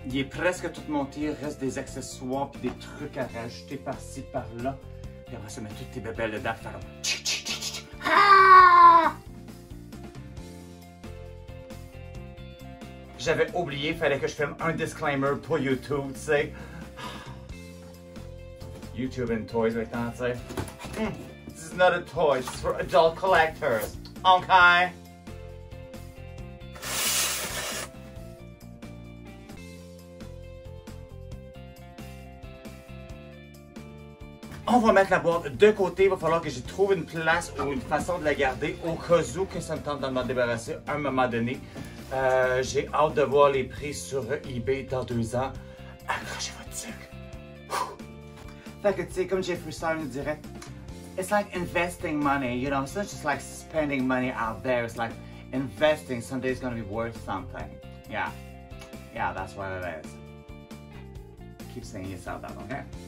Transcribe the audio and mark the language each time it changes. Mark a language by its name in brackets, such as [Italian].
[French] Il est presque tout monté, il reste des accessoires et des trucs à rajouter par-ci, par-là. Puis après ça, mettre toutes tes bébelles dedans, faire ah! J'avais oublié, il fallait que je filme un disclaimer pour YouTube, tu sais. [English] YouTube and toys [French] maintenant, tu sais. [English] This is not a toy, this is for adult collectors. Okay. [French] On va mettre la boîte de côté. Il va falloir que je trouve une place ou une façon de la garder au cas où que ça me tente de m'en débarrasser à un moment donné. J'ai hâte de voir les prix sur eBay dans 2 ans. Accrochez votre sucre. Fait que tu sais, comme Jeffree Star nous dirait, [English] it's like investing money, you know, it's not just like spending money out there, it's like investing, someday it's gonna be worth something. Yeah, Yeah, that's what it is. Keep saying yourself that, okay?